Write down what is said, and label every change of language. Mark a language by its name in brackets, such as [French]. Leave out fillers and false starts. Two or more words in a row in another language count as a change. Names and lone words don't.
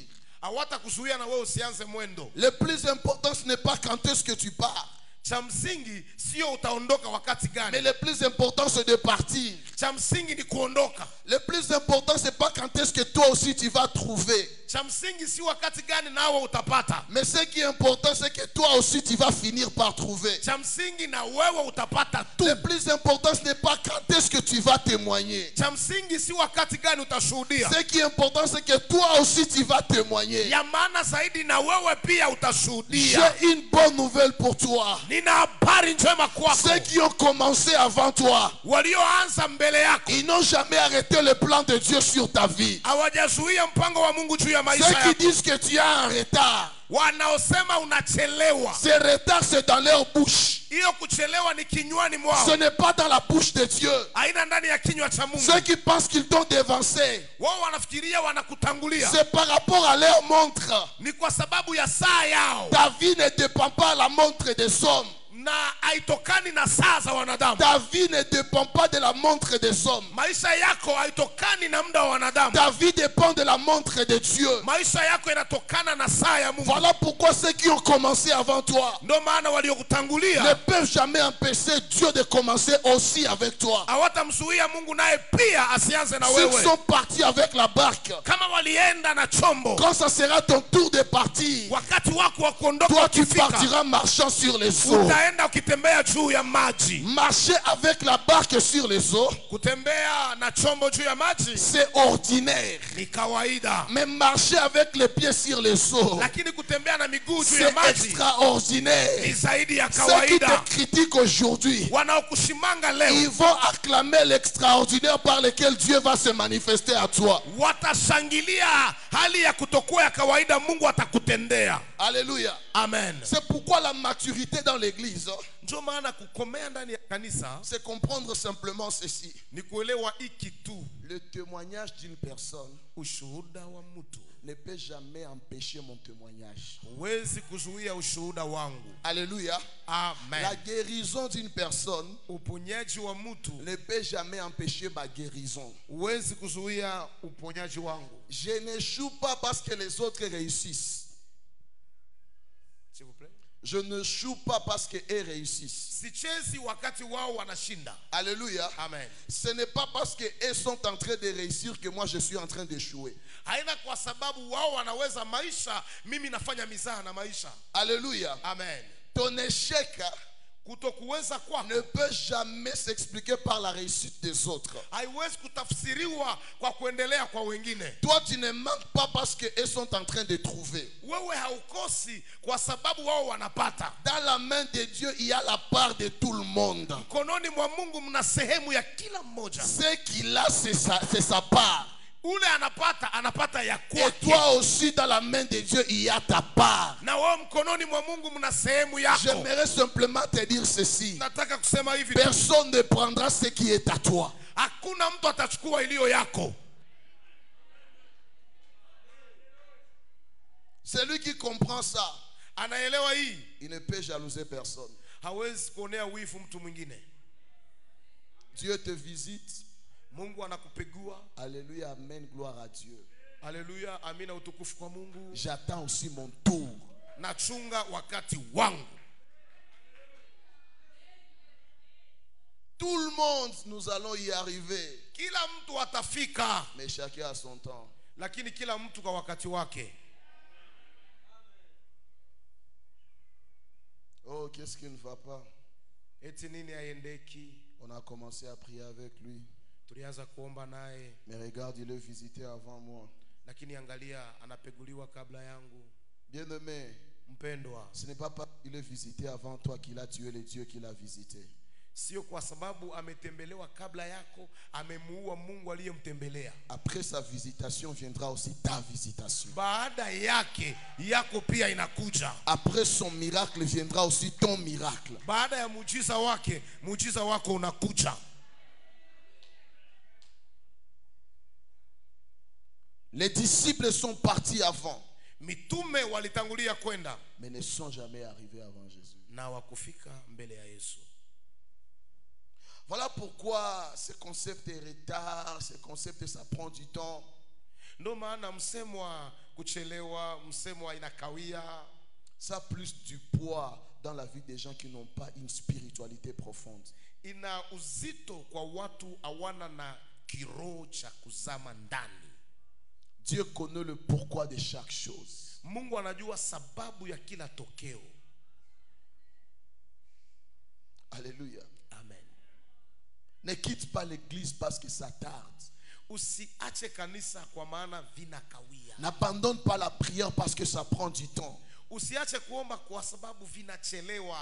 [Swahili] hawatakuzuia na wewe usianze mwendo. [French] Le plus important, ce n'est pas quand est-ce que tu pars, [Swahili] Cha msingi sio utaondoka wakati [French] mais [Swahili] gani. [French] le plus important, c'est de partir. [Swahili] Cha msingi ni kuondoka. [French] Le plus important, c'est pas quand est-ce que toi aussi tu vas trouver. [Swahili] Cha msingi si wakati gani nawe utapata. [French] Mais ce qui est important, c'est que toi aussi tu vas finir par trouver. [Swahili] Cha msingi na wewe utapata tu. [French] Le plus important, ce n'est pas quand est-ce que tu tu vas témoigner. [Swahili] Cha msingi si wakati gani utashuhudia. [French] Ce qui est important, c'est que toi aussi tu vas témoigner. [Swahili] Ya maana zaidi na wewe pia utashuhudia. [French] J'ai une bonne nouvelle pour toi. [Swahili] Nina habari njema kwako. [French] Ceux qui ont commencé avant toi, [Swahili] Walioanza mbele yako, [French] ils n'ont jamais arrêté le plan de Dieu sur ta vie. [Swahili] hawajazuia mpango wa Mungu juu ya maisha [French] Ceux qui [Swahili] yako. [French] disent que tu as un retard, [Swahili] Wanaosema unachelewa, [French] ce retard c'est dans leur bouche. [Swahili] hiyo kuchelewa ni kinywani mwao, [French] Ce n'est pas dans la bouche de Dieu. [Swahili] haina ndani ya kinywa cha Mungu. [French] Ceux qui pensent qu'ils t'ont devancé, [Swahili] Wao wanafikiria wanakutangulia, [French] c'est par rapport à leur montre. [Swahili] ni kwa sababu ya saa yao, [French] Ta vie ne dépend pas de la montre des hommes. [Swahili] na haitokani na saa za wanadamu. [French] Ta vie ne dépend pas de la montre des hommes. [Swahili] Maisha yako haitokani na muda wa wanadamu. [French] Ta vie dépend de la montre de Dieu. [Swahili] Maisha yako yanatokana na saa ya Mungu. [French] Voilà pourquoi ceux qui ont commencé avant toi [Swahili] Ndio maana [French] ne [Swahili] waliokutangulia [French] peuvent jamais empêcher Dieu de commencer aussi avec toi. [Swahili] hawatamzuia Mungu naye pia asianze na [French] Ceux qui [Swahili] wewe. [French] sont partis avec la barque, [Swahili] Kama walienda na chombo, [French] quand ça sera ton tour de partir, [Swahili] wakati wako wa kuondoka [French] toi tu [Swahili] ukifika, [French] partiras marchant sur les eaux. [Swahili] utaenda ukitembea juu ya maji. [French] Marcher avec la barque sur les eaux, [Swahili] Kutembea na chombo juu ya maji [French] c'est ordinaire. [Swahili] ni kawaida, [French] Mais marcher avec les pieds sur les eaux, [Swahili] lakini kutembea na miguu juu ya [French] c'est [Swahili] maji ni [French] extraordinaire. [Swahili] zaidi ya [French] Ceux qui [Swahili] kawaida. [French] te critiquent aujourd'hui, [Swahili] Wanaokushimanga [French] ils [Swahili] leo [French] vont acclamer l'extraordinaire par lequel Dieu va se manifester à toi. [Swahili] watashangilia hali ya kutokuwa ya kawaida Mungu atakutendea. [French] Alléluia. Amen. C'est pourquoi la maturité dans l'église, [Swahili] Ndio maana kukomea ndani ya kanisa [French] c'est comprendre simplement ceci. [Swahili] ni kuelewa hiki tu, [French] Le témoignage d'une personne [Swahili] ushuhuda wa mtu [French] ne peut jamais empêcher mon témoignage. [Swahili] huwezi kuzuia ushuhuda wangu. [French] Alléluia. Amen. La guérison d'une personne [Swahili] Uponyaji wa mtu [French] ne peut jamais empêcher ma guérison. [Swahili] huwezi kuzuia uponyaji wangu. [French] Je n'échoue pas parce que les autres réussissent. S'il vous plaît. Je ne choue pas parce qu'eux réussissent. [Swahili] Sichezi wakati wao wanashinda. [French] Alléluia. Amen. Ce n'est pas parce qu'eux sont en train de réussir que moi je suis en train d'échouer. [Swahili] Haina kwa sababu wao wanaweza maisha, mimi nafanya mizaha na maisha. [French] Alléluia. Amen. Ton échec [Swahili] Kutokuweza kwako [French] ne peut jamais s'expliquer par la réussite des autres. [Swahili] haiwezi kutafsiriwa kwa kuendelea kwa wengine. [French] Toi, tu ne manques pas parce qu'eux sont en train de trouver. [Swahili] Wewe haukosi kwa sababu wao wanapata. [French] Dans la main de Dieu, il y a la part de tout le monde. [Swahili] Mkononi mwa Mungu mna sehemu ya kila mmoja. [French] Ce qu'il a, c'est sa part. [Swahili] Ule anapata ya [French] Et [Swahili] kwake. [French] toi aussi, dans la main de Dieu, il y a ta part. [Swahili] Na wewe mkononi mwa Mungu mna sehemu yako. [French] J'aimerais simplement te dire ceci. [Swahili] Nataka kusema hivi tu. [French] Personne ne prendra ce qui est à toi. [Swahili] Hakuna mtu atachukua iliyo yako. [French] Celui qui comprend ça, [Swahili] Anaelewa hii, [French] il ne peut jalouser personne. [Swahili] hawezi kuonea wivu mtu mwingine. [French] Dieu te visite. [Swahili] Mungu anakupegua. [French] Alléluia, amen, gloire à Dieu. [Swahili] Haleluya, amina, utukufu kwa Mungu. [French] J'attends aussi mon tour. [Swahili] Nachunga wakati wangu. [French] Tout le monde, nous allons y arriver. [Swahili] Kila mtu atafika, [French] Mais chacun a son temps. [Swahili] lakini kila mtu kwa wakati wake. [French] Oh, qu'est-ce qui ne va pas? [Swahili] Eti nini haiendeki? [French] On a commencé à prier avec lui. [Swahili] Tulianza kuomba naye, [French] Mais regarde, il est visité avant moi. [Swahili] lakini angalia anapeguliwa kabla yangu. [French] Bien-aimé, [Swahili] Mpendwa, [French] ce n'est pas parce qu'il est visité avant toi qu'il a tué le Dieu qu'il a visité. [Swahili] sio kwa sababu ametembelewa kabla yako amemuua Mungu aliyemtembelea. [French] Après sa visitation viendra aussi ta visitation. [Swahili] Baada yake yako pia inakuja. [French] Après son miracle viendra aussi ton miracle. [Swahili] Baada ya muujiza wake, muujiza wako unakuja. [French] Les disciples sont partis avant, [Swahili] Mitume walitangulia kwenda [French] mais ne sont jamais arrivés avant Jésus. [Swahili] na wakufika mbele ya Yesu. [French] Voilà pourquoi ce concept est retard, ce concept ça prend du temps. [Swahili] Ndio maana msemo wa kuchelewa, msemo wa inakawia, [French] Ça a plus du poids dans la vie des gens qui n'ont pas une spiritualité profonde. [Swahili] ina uzito kwa watu hawana na kiroho cha kuzama ndani. [French] Dieu connaît le pourquoi de chaque chose. [Swahili] Mungu anajua sababu ya kila tokeo. [French] Alléluia. Amen. Ne quitte pas l'église parce que ça tarde. [Swahili] Usiache kanisa kwa maana vinakawia. [French] N'abandonne pas la prière parce que ça prend du temps. [Swahili] Usiache kuomba kwa sababu vinachelewa.